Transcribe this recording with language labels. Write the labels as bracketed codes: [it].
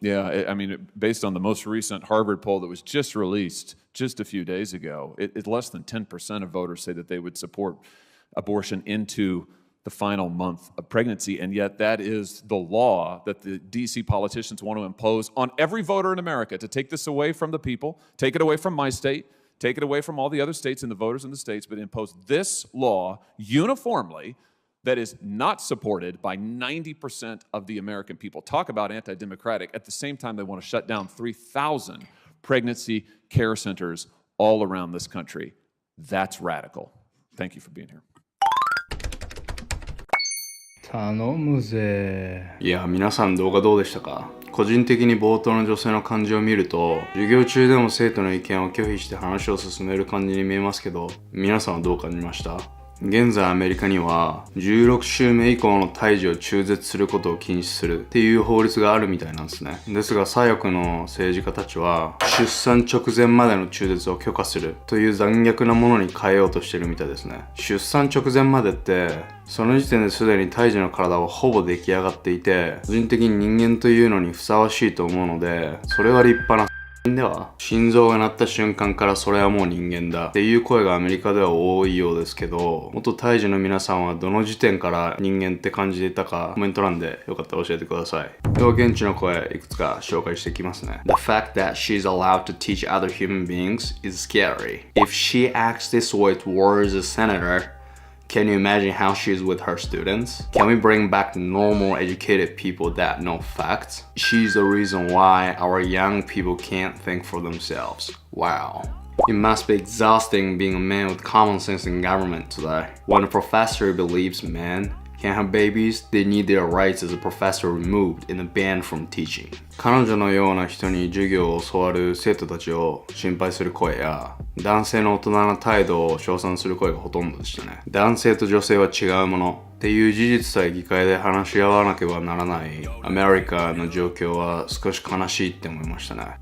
[en] Yeah, I mean, based on the most recent Harvard poll that was just released just a few days ago, it's less than 10% of voters say that they would support abortion into the final month of pregnancy, and yet that is the law that the DC politicians want to impose on every voter in America, to take this away from the people, take it away from my state, take it away from all the other states and the voters in the states, but impose this law uniformly that is not supported by 90% of the American people. Talk about anti-democratic. At the same time, they want to shut down 3,000 pregnancy care centers all around this country. That's radical. Thank you for being here. [ja] 頼むぜ。いや、皆さん動画どうでしたか？個人的に冒頭の女性の感じを見ると、授業中でも生徒の意見を拒否して話を進める感じに見えますけど、皆さんはどう感じました？現在アメリカには16週目以降の胎児を中絶することを禁止するっていう法律があるみたいなんですね。ですが左翼の政治家たちは出産直前までの中絶を許可するという残虐なものに変えようとしてるみたいですね。出産直前までってその時点ですでに胎児の体はほぼ出来上がっていて、個人的に人間というのにふさわしいと思うので、それは立派なでは心臓が鳴った瞬間からそれはもう人間だっていう声がアメリカでは多いようですけど、元胎児の皆さんはどの時点から人間って感じていたかコメント欄でよかったら教えてください。では現地の声いくつか紹介していきますね。 [en] The fact that she's allowed to teach other human beings is scary. If she acts this way towards a senator, can you imagine how she's with her students? Can we bring back normal educated people that know facts? She's the reason why our young people can't think for themselves. Wow. It must be exhausting being a man with common sense in government today. When a professor believes men can't have babies, they need their rights as a professor removed and banned from teaching. [ja] 彼女のような人に授業を教わる生徒たちを心配する声や、男性の大人な態度を称賛する声がほとんどでしたね。男性と女性は違うものっていう事実さえ議会で話し合わなければならないアメリカの状況は少し悲しいって思いましたね。